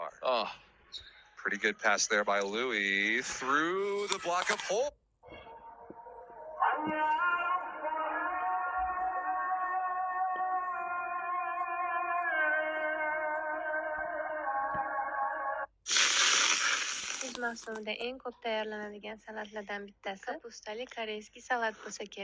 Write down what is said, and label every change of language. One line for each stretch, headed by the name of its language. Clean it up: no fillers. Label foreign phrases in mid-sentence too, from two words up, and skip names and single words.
English: Oh, pretty good pass there by Louis through the block of Holt.
Uzbek: Kuz mavsumida eng ko'p tayyorlanadigan salatlardan bittasi kapustali koreyskiy salat bo'lsa kerak.